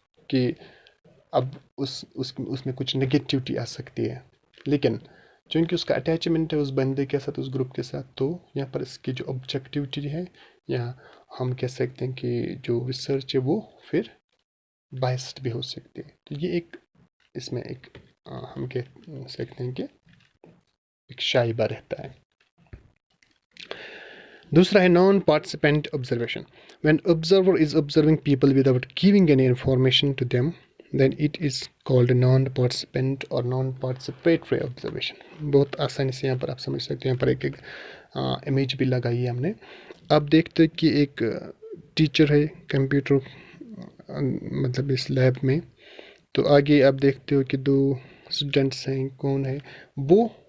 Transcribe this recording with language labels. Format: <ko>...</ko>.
<ur>کہ اب اس میں کچھ نگیٹیوٹی آ سکتی ہے، لیکن چونکہ اس کا اٹیچمنٹ ہے اس بندے کے ساتھ، اس گروپ کے ساتھ، تو یہاں پر اس کی جو آبجیکٹیوٹی ہے، یا ہم کہہ سکتے ہیں کہ جو ریسرچ ہے وہ پھر بائسڈ بھی ہو سکتی ہے. تو یہ اس میں ایک ہم کہہ سکتے ہیں کہ ایک شائبہ رہتا ہے. دوسرا ہے naan participant observation.</ur> <en>When observer is observing people without giving any information to them, then it is called non-participant or non-participatory observation.</en> <ur>بہت آسانی سے یہاں پر آپ سمجھ سکتے ہیں. یہاں پر ایک امیج بھی لگائی ہے ہم نے. آپ دیکھتے کہ ایک ٹیچر ہے کمپیوٹر مطلب اس لیب میں، تو آگے آپ دیکھتے ہو کہ دو اسٹوڈنٹس ہیں، کون ہے وہ</ur>